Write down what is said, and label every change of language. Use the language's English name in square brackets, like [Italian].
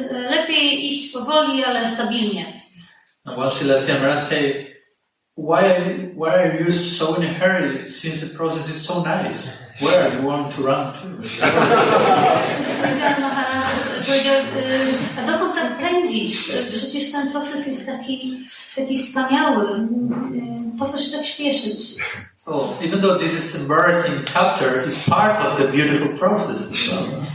[Polish] Lepiej iść powoli, ale stabilnie. [English] And once Silasya Maharaj say, why are you so in a hurry since the process is so nice? Where you want to run to? [Polish] Seminarium Maharaj powiedział, a dokąd tak pędzisz? Przecież ten proces jest taki wspaniały. Po co się tak śpieszyć? [English] So, even though this is embarrassing chapters, it's part of the beautiful process as well.